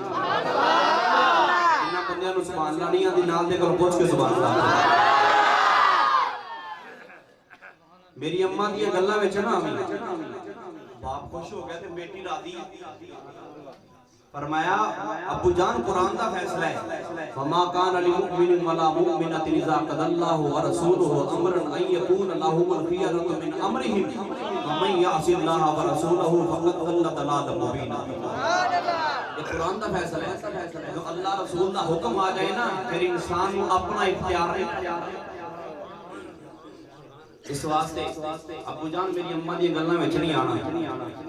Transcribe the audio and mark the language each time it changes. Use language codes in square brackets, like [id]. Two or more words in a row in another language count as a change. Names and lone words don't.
[pa] انہاں بندیاں نوں [ar] سبحان الله [pa] نہیں آندی، نال دے کول پچھ کے [ar] سبحان الله. [pa] میری اماں دی گلاں وچ نہ آویں. باپ خوش ہو گیا تے بیٹی راضی. فرمایا ابو جان قرآن دا فیصلہ ہے, [ar] فما كان لمؤمن ولا مؤمنة إذا قضى الله ورسوله أمرا أن يكون لهم الخيرة من أمرهم ومن يعص الله ورسوله فقد ضل ضلالا مبينا. [pa] یہ قرآن دا فیصلہ ہے، جو اللہ رسول دا حکم آ جائے نہ پھر انسان نوں اپنا اختیار نہیں. اس واسطے ابو جان میری اماں دی گلاں وچ نہیں آنا.